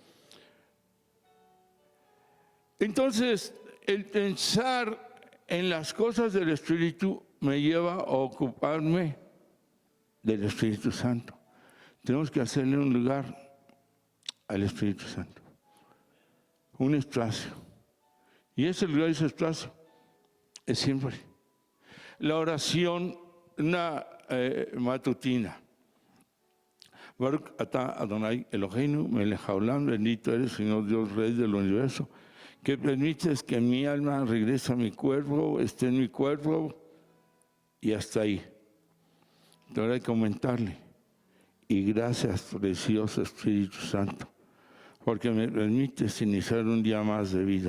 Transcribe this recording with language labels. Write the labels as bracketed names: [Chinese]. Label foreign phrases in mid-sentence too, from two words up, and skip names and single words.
[Spanish] Entonces, el pensar en las cosas del Espíritu me lleva a ocuparme del Espíritu Santo. Tenemos que hacerle un lugar al Espíritu Santo, un espacio. Y ese lugar, ese espacio, es siempre la oración, una matutina. [Hebrew] ברוך אתה אדוני אלוהינו מלך העולם, [Spanish] bendito eres, Señor Dios, Rey del universo, que permites que mi alma regrese a mi cuerpo, esté en mi cuerpo y hasta ahí. Ahora hay que aumentarle. Y gracias, precioso Espíritu Santo, porque me permites iniciar un día más de vida.